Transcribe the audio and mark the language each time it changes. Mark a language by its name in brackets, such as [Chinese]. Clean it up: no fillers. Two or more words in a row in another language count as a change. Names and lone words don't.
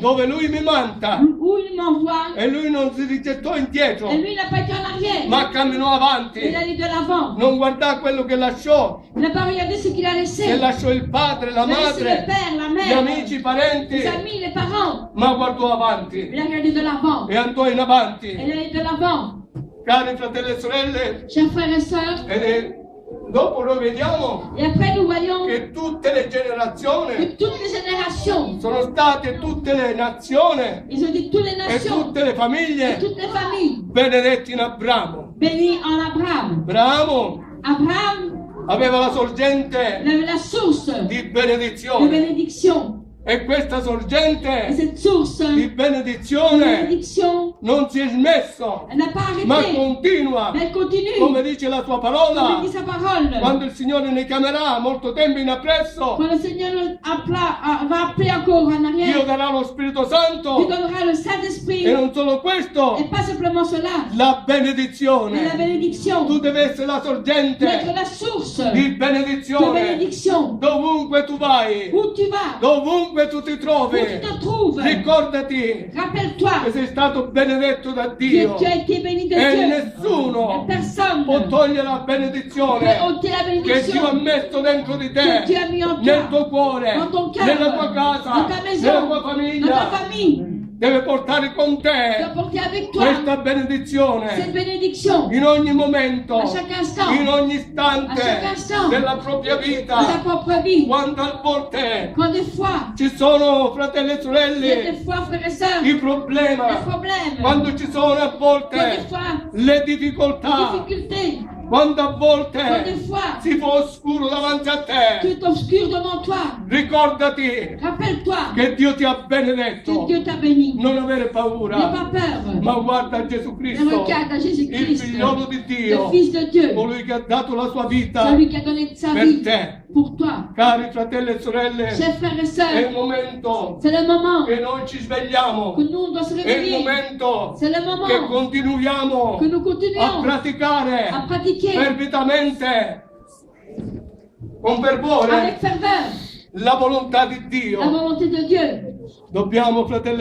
[Italian] dove lui mi manda. [French] Où il m'envoie. [Italian] E lui non si rigettò indietro, [French] Et lui, il n'a pas été en arrière. [Italian] ma camminò avanti. [French] Il allait de l'avant. [Italian] Non guardò quello che lasciò, [French] Il n'a pas regardé ce qu'il a laissé. [Italian] che lasciò il padre, la [French] Il a laissé le [Italian] madre, [French] père, la [Italian] gli [French] mère, [Italian] amici, i parenti, [French] les amis, les parents. [Italian] ma guardò avanti [French] Il a regardé de l'avant. [Italian] e andò in avanti. [French] Il allait de l'avant. [Italian] Cari fratelli e sorelle, [French] Chers frères et sœurs, [Italian] dopo noi vediamo [French] et après nous voyons [Italian] che tutte le generazioni [French] que toutes les générations, [Italian] sono state tutte le nazioni [French] ils ont dit toutes les [Italian] e [French] nations, [Italian] tutte le [French] et [Italian] famiglie [French] toutes les familles, [Italian] benedetti in Abramo. [French] bénies en Abraham. [Italian] Abramo [French] Abraham, [Italian] aveva la [French] il [Italian] sorgente [French] avait la source [Italian] di [French] de [Italian] benedizione [French] bénédiction. [Italian] e questa [French] Et [Italian] sorgente [French] cette source [Italian] di [French] de [Italian] benedizione [French] bénédiction, [Italian] non si è smesso, [French] elle n'a pas [Italian] ma [French] arrêté, [Italian] continua, [French] mais elle continue. [Italian] come dice la tua [French] Comme [Italian] parola. [French] dit sa parole. [Italian] Quando il Signore ne chiamerà molto tempo in appresso, [French] Quand le Seigneur va appeler encore en [Italian] Dio [French] arrière, [Italian] darà lo Spirito [French] il [Italian] Santo [French] donnera le Saint-Esprit. [Italian] e non solo questo, [French] Et pas simplement cela, [Italian] la [French] mais la [Italian] benedizione. [French] bénédiction. [Italian] Tu devi essere la [French] Tu être [Italian] sorgente [French] la source [Italian] di [French] de [Italian] benedizione. [French] bénédiction. [Italian] Dovunque tu vai, [French] Où tu vas, [Italian] dovunque tu ti [French] où tu [Italian] trovi, [French] te trouves, [Italian] ricordati [French] rappelle-toi [Italian] che sei stato benedetto da [French] que [Italian] Dio [French] tu as été béni de [Italian] e [French] Dieu. [Italian] nessuno [French] Et personne [Italian] può [French] ne [Italian] togliere la [French] peut [Italian] benedizione [French] ôter la [Italian] che Dio ha [French] bénédiction [Italian] messo dentro di te, [French] que Dieu a mis en toi, [Italian] nel tuo cuore, [French] dans ton cœur, [Italian] nella tua casa, [French] dans ta maison, [Italian] nella tua [French] dans ta [Italian] famiglia. [French] famille. [Italian] Deve portare con [French] De [Italian] te [French] porter avec toi [Italian] questa [French] cette [Italian] benedizione [French] bénédiction [Italian] in ogni momento, [French] à chaque instant, [Italian] in ogni [French] à chaque [Italian] istante [French] instant [Italian] della propria [French] de ta [Italian] vita. [French] propre vie. [Italian] Quando a volte [French] Quand des fois, [Italian] ci sono, fratelli e [French] il y a [Italian] sorelle, [French] des fois, frères et sœurs, [Italian] i [French] des [Italian] problemi, [French] problèmes, [Italian] quando ci sono a [French] quand des [Italian] volte [French] fois, [Italian] le [French] des [Italian] difficoltà, [French] difficultés, [Italian] quando a [French] quand des [Italian] volte [French] fois, [Italian] si fa oscuro davanti a te, [French] tout est obscur devant toi. [Italian] ricordati [French] Rappelle-toi [Italian] che Dio ti ha [French] que [Italian] benedetto. [French] Dieu t'a béni. [Italian] Non avere [French] N'aie [Italian] paura, [French] pas peur. [Italian] ma guarda Gesù [French] Mais [Italian] Cristo, [French] regarde à [Italian] il [French] Jésus-Christ, [Italian] figliolo di [French] le [Italian] Dio, [French] Fils de Dieu, [Italian] colui che ha dato la sua vita [French] celui qui a donné sa [Italian] per [French] vie [Italian] te. [French] pour toi. [Italian] Cari fratelli e sorelle, [French] Chers frères et [Italian] è il [French] sœurs, [Italian] momento [French] c'est le moment [Italian] che noi ci svegliamo, [French] que nous on doit se [Italian] è il [French] réveiller. [Italian] momento [French] C'est le [Italian] che [French] moment [Italian] continuiamo [French] que nous [Italian] a [French] continuons à [Italian] praticare [French] pratiquer [Italian] fervitamente, con fervore, [French] avec ferveur [Italian] la volontà di [French] la [Italian] Dio. [French] volonté de Dieu. [Italian] Dobbiamo, fratelli e